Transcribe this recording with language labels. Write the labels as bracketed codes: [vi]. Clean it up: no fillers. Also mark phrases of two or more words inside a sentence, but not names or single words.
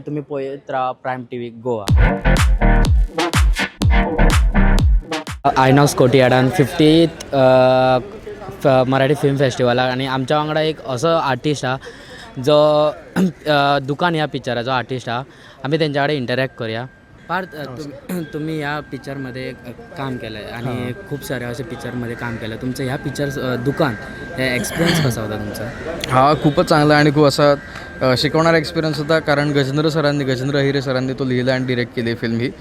[kok] तुम्ही पळयत राहा प्रायम टी व्ही गोवा. आयनॉक्स कोर्टयार्डान 50th मराठी फिल्म फेस्टिवलाक आणि आमच्या वांगडा एक असो आर्टिस्ट हा जो दुकान ह्या पिक्चराचो आर्टिस्ट हा. आम्ही तेंच्या कडेन इंटरॅक्ट करूया. [mr] पार्थ, तुम्ही ह्या पिक्चरमध्ये काम केलं आहे आणि खूप साऱ्या अशा पिक्चरमध्ये काम केलं. तुमचं ह्या पिक्चर दुकान हे एक्सपिरियन्स कसा होता तुमचा? हा खूपच चांगला आणि खूप असा शिकवणारा एक्सपिरियन्स होता. कारण गजेंद्र अहिरे सरांनी तो लिहिला आणि डिरेक्ट केली फिल्म ही.